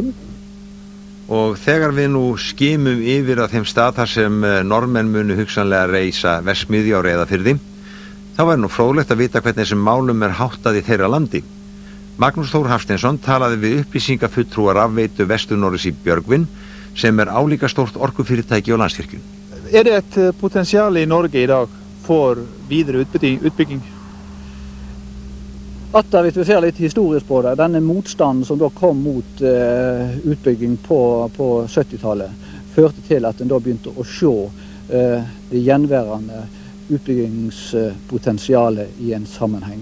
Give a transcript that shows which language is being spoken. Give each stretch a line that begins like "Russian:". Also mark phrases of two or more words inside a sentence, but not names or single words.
Icelandic: Og þegar við nú skimum yfir að þeim stað þar sem normenn munu hugsanlega reisa verksmiðju á Reyðarfirði, þá er nú fróðlegt að vita hvernig þessum málum er háttað í þeirra landi. Magnús Þór Hafsteinsson talaði við upplýsingafulltrúa rafveitu Vesturnorris i Björgvin, som álíka stort orkufyrirtæki og Landsvirkjun.
Norwegian: Det et potensial i Norge i dag for videre utbygging? Hvis vi ser litt historisk på det, denne motstanden som da kom mot utbygging på 70-tallet, førte til at en da begynte å se det gjenværende utbyggingspotensialet i en sammenheng.